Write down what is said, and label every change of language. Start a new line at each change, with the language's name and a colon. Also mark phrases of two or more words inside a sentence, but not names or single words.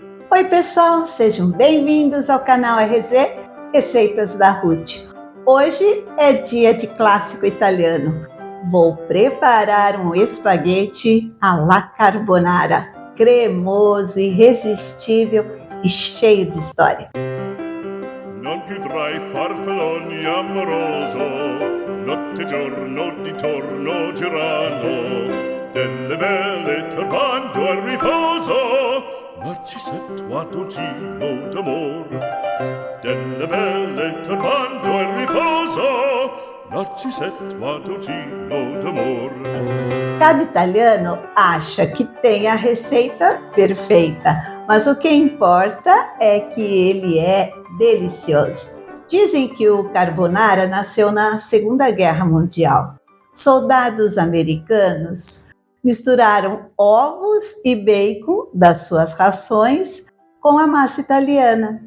Portuguese: Oi pessoal, sejam bem-vindos ao canal RZ Receitas da Ruth. Hoje é dia de clássico italiano. Vou preparar um espaguete
Italian: alla carbonara,
Portuguese: cremoso, irresistível e cheio de história.
Italian: Non più tra i farfalloni amoroso, notte e giorno di torno girano, delle belle turbando al riposo, Narcisetto a dolcino d'amor. Delle belle turbando al riposo, Narcisetto a dolcino d'amor.
Portuguese: Cada italiano acha que tem a receita perfeita, mas o que importa é que ele é delicioso. Dizem que o carbonara nasceu na Segunda Guerra Mundial. Soldados americanos misturaram ovos e bacon das suas rações com a massa italiana.